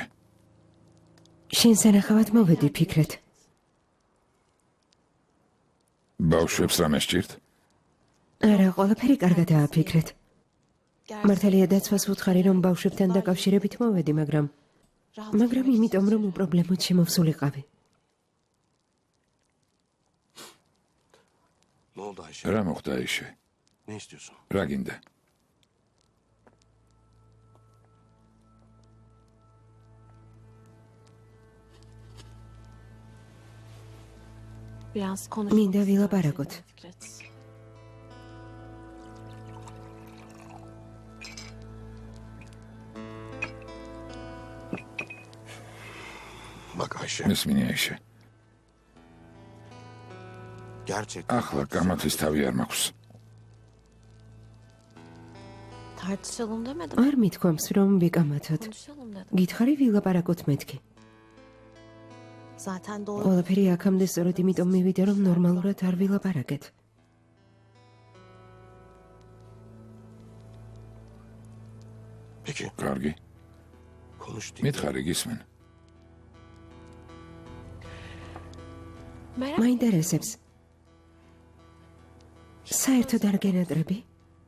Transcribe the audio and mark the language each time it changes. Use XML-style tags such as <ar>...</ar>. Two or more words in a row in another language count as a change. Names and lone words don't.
<ka>შენს ენახავად მოვედი, ფიქრეთ. ბავშვებს რამე სჭირთ? არა, ყველაფერი კარგადაა, ფიქრეთ. მართალია დაცვას ვუთხარი, რომ ბავშვებთან დაკავშირებით მოვედი, მაგრამ იმიტომ, რომ უპრობლემოდ შემოვსულიყავი.</ka> <tr>Ne oldu Ayşe?</tr> <ka>რა მოხდა აიშე?</ka> <tr>Ne istiyorsun?</tr> <ka>რა გინდა?</ka> <tr>Biraz konuşmak</tr> <ka>მინდა</ka> <tr>isterdim</tr> <ka>ვილაპარაკოთ.</ka> <tr>Fikret. Bak Ayşe.</tr> <ka>მესმინე აიშე.</ka> <tr>Gerçekten.</tr> <ka>ახლა გამათვის თავი არ მაქვს.</ka> <tr>Tartışalım demedim.</tr> <ka>არ მithქვამს, რომ ვიკამათოთ.</ka> <tr>Konuşalım dedim.</tr> <ka>გითხარი ვილაპარაკოთ მეთქი.</ka> <tr>Zaten doğru.</tr> <ka>ყველაფერი აქამდე სწორედ იმიტომ მივიდა, რომ ნორმალურად არ ვილაპარაკეთ.</ka> <tr>Peki.</tr> <ka>კარგი.</ka> <tr>Konuş değil.</tr> <ka>მითხარი გისმენ.</ka> <tr>Merak</tr> <ka>მაინტერესებს. საერთოდ არ გენატრები?</ka>